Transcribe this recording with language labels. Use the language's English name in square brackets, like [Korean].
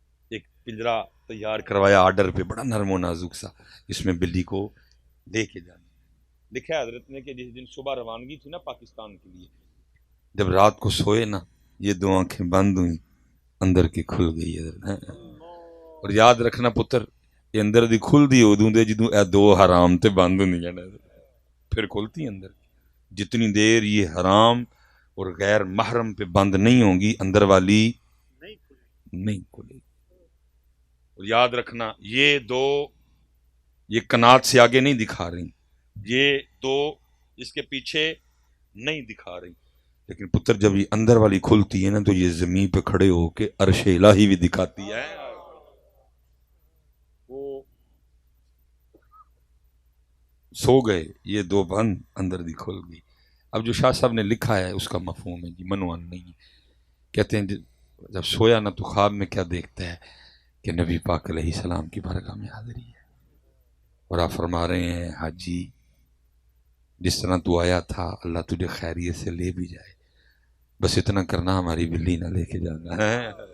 [Urdu] ایک پنجرا تیار کروایا آرڈر پہ، بڑا نرم و نازک سا، جس میں بلی کو لے کے جانا. لکھا ہے حضرت نے کہ جس دن صبح روانگی تھی نا پاکستان کے لیے، جب رات کو سوئے نا یہ دو آنکھیں بند ہوئیں، اندر کی کھل گئی. [Punjabi] اور یاد رکھنا پتر، یہ اندر دی کھل دی ادوں دے جدوں اے دو حرام تے بند ہوندیاں نے، پھر کھلتی اندر. [Urdu] جتنی دیر یہ حرام اور غیر محرم پہ بند نہیں ہوں گی اندر والی نہیں کھلے گی. اور یاد رکھنا یہ دو، یہ کنات سے آگے نہیں دکھا رہی، یہ دو اس کے پیچھے نہیں دکھا رہی، لیکن پتر جب یہ اندر والی کھلتی ہے نا تو یہ زمین پہ کھڑے ہو کے عرش الہی بھی دکھاتی ہے. وہ سو گئے، یہ دو بند، [Punjabi] اندر دی کھل گئی. [Urdu] اب جو شاہ صاحب نے لکھا ہے اس کا مفہوم ہے جی، منوان نہیں ہے. کہتے ہیں جب سویا نا تو خواب میں کیا دیکھتا ہے کہ نبی پاک علیہ السلام کی بارگاہ میں حاضری ہے اور آپ فرما رہے ہیں حاجی جس طرح تو آیا تھا اللہ تجھے خیریت سے لے بھی جائے، بس اتنا کرنا ہماری بلی نہ لے کے جانا ہے.